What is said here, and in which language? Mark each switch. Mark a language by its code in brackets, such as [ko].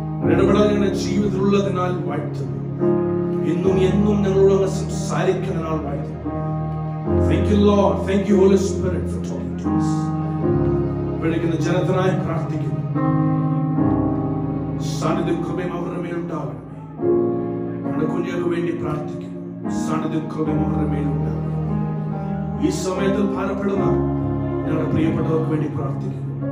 [ml] ഇടപെടലുകളുടെ ജീവിതത്തിലുള്ളതിനാൽ വാഴ്ത്തുന്നു. ഇന്നും എന്നും ഞങ്ങളോട് സംസാരിക്കുന്നതിനാൽ വാഴ്ത്തുന്നു. [en] Thank you, Lord. Thank you, Holy Spirit, for talking to us. [ml] വിളിക്കുന്ന ജനത്തിനായി പ്രാർത്ഥിക്കുന്നു. സാന്നിധ്യം കൃപയും അവരുടെ മേലുണ്ടാവണമേ. നമ്മുടെ കുഞ്ഞുങ്ങൾക്ക് വേണ്ടി പ്രാർത്ഥിക്കുന്നു. സാന്നിധ്യം കൃപയും അവരുടെ മേലുണ്ടാവണം. ഈ സമയത്തിൽ ഭാരപ്പെടുന്ന ഞങ്ങളുടെ പ്രിയപ്പെട്ടവർക്ക് വേണ്ടി പ്രാർത്ഥിക്കുന്നു.